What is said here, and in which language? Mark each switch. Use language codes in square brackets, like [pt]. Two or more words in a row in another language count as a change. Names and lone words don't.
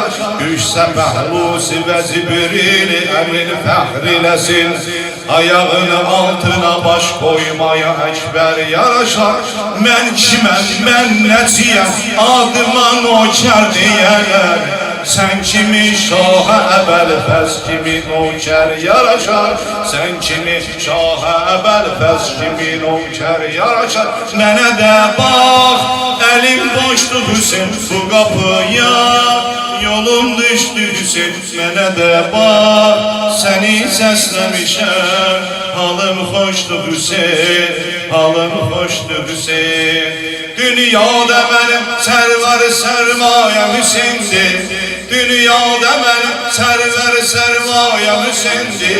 [tr] Düşse Mehlusi ve Zibril emin fehrilesin, ayağın altına baş koymaya ekber yaraşar. [az] Men kimem, men neciyem, adıma nöker diyeler. [tr] Sen kimi şaha ebel fez kimi nöker yaraşar. Sen kimi şaha ebel fez kimi nöker yaraşar. [az] Mənə də bax, elim boşdu Hüseyin bu kapıya, yolum düştü Hüseyin. Mənə də bax, seni səsləmişəm, halım hoşdu Hüseyin, halım hoşdu Hüseyin. [tr] Dünyada benim server sermayem Hüseyin'dir. Dünyada benim server sermayem Hüseyin'dir.